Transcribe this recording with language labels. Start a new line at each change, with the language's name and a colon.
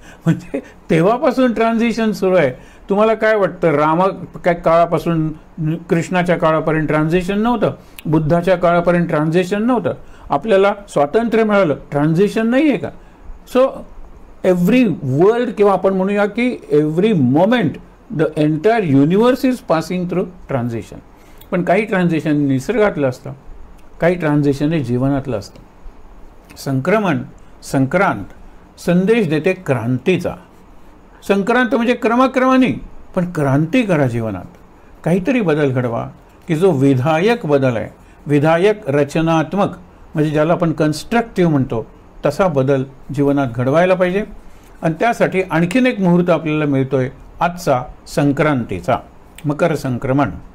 Marathi: म्हणजे तेव्हापासून ट्रान्झिशन सुरू आहे। तुम्हाला काय वाटतं, काय काळापासून कृष्णाच्या काळापर्यंत ट्रान्झिशन नव्हतं, बुद्धाच्या काळापर्यंत ट्रान्झिशन नव्हतं, आपल्याला स्वातंत्र्य मिळालं, ट्रान्झिशन नाही आहे का?
English: so every world
Marathi: किंवा आपण म्हणूया की
English: Every moment the entire universe is passing through transition.
Marathi: पण काही ट्रान्झिशन निसर्गातलं असतं, काही ट्रान्झिशन हे जीवनातलं असतं। संक्रांत संदेश देते क्रांतीचा। संक्रांत म्हणजे क्रमाक्रमाने, पण क्रांती करा जीवनात, काहीतरी बदल घडवा की जो विधायक बदल आहे, विधायक रचनात्मक म्हणजे ज्याला आपण कन्स्ट्रक्टिव्ह म्हणतो, तसा बदल जीवनात घडवायला पाहिजे। आणि त्यासाठी आणखीन एक मुहूर्त आपल्याला मिळतोय आजचा, संक्रांतीचा, मकर संक्रमण।